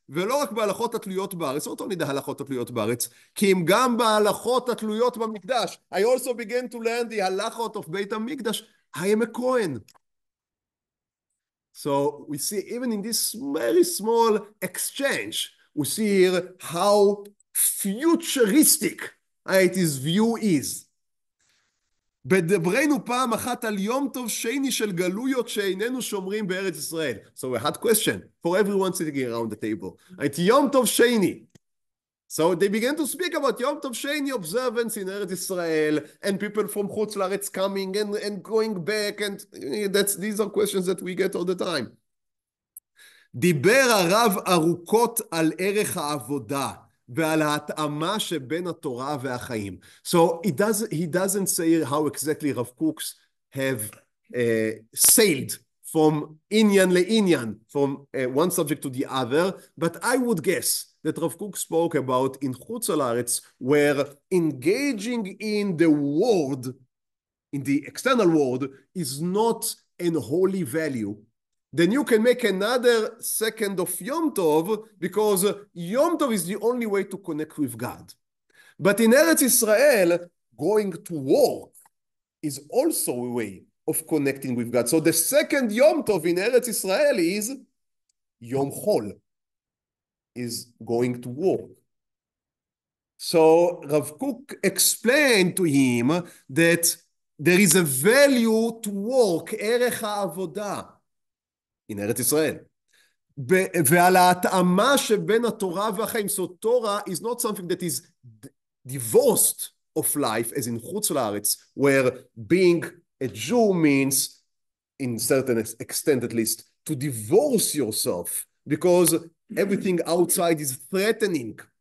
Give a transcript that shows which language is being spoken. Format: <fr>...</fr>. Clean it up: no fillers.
<he>ולא רק בהלכות התלויות בארץ,</he> <en>not only the</en> <he>הלכות התלויות בארץ, כי אם גם בהלכות התלויות במקדש.</he> <en>I also began to learn the הלכות of בית המקדש. I am a Kohen. So we see even in this very small exchange, we see here how futuristic his view is.</en> <he>בדברנו פעם אחת על יום טוב שני של גלויות שאיננו שומרים בארץ ישראל.</he> <en>So a hard question for everyone sitting around the table.</en> <he>את יום טוב שני.</he> <en>So they began to speak about יום טוב שני observance in ארץ ישראל, and people from חוץ לארץ coming and going back, and these are questions that we get all the time.</en> <he>דיבר הרב ארוכות על ערך העבודה. ועל ההתאמה שבין התורה והחיים.</he> <en>So he doesn't say how exactly Rav Kook's have sailed from inyan le-inyan, from one subject to the other, but I would guess that Rav Kook spoke about in Chutz La'aretz, where engaging in the world, in the external world, is not an holy value. Then you can make another second of Yom Tov, because Yom Tov is the only way to connect with God. But in Eretz Israel, going to work is also a way of connecting with God. So the second Yom Tov in Eretz Israel is Yom Chol, is going to work. So Rav Kook explained to him that there is a value to work,</en> <he>ערך העבודה. in ארץ ישראל. ועל ההתאמה שבין התורה והחיים.</he> <en>So Torah is not something that is divorced of life, as in חוץ לארץ, where being a Jew means, in certain extent at least, to divorce yourself, because everything outside is threatening.</en>